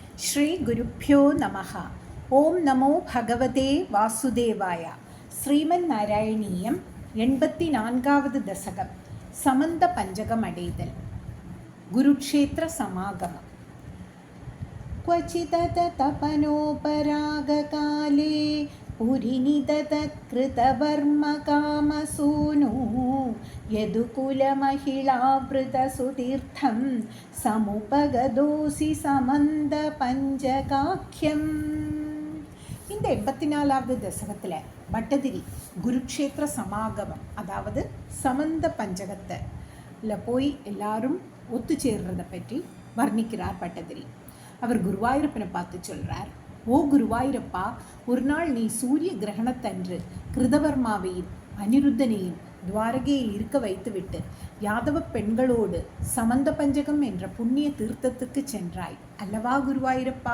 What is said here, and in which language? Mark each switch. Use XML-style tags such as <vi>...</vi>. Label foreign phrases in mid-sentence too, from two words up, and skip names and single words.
<sa>श्री गुरुभ्यो नमः। ॐ नमो भगवते वासुदेवाय.</sa> <ta>ஸ்ரீமன் நாராயணீயம் 84வது தசகம். சமந்த பஞ்சகம் அடைதல். குருக்ஷேத்திர சமாகமம்.</ta> <sa>क्वचिदत तपनोपरागकाले पुरिनिदतकृतवर्मकामसूनु यदुकुलमहिळावृतसुतीर्थं समुपगदोसि समन्दपञ्चकाख्यम्.</sa> <ta>இந்த 84வது தசகத்தில் பட்டதிரி குருக்ஷேத்திர சமாகமம், அதாவது சமந்த பஞ்சகத்தில் போய் எல்லாரும் ஒத்து சேர்றதை பற்றி வர்ணிக்கிறார் பட்டதிரி. அவர் குருவாயூரப்பனை பார்த்து சொல்கிறார், ஓ குருவாயூரப்பா, ஒரு நாள் நீ சூரிய கிரகணத்தன்று கிருதவர்மாவையும் அனிருத்தனையும் துவாரகையில் இருக்க வைத்துவிட்டு யாதவ பெண்களோடு சமந்த பஞ்சகம் என்ற புண்ணிய தீர்த்தத்துக்கு சென்றாய் அல்லவா குருவாயூரப்பா?</ta>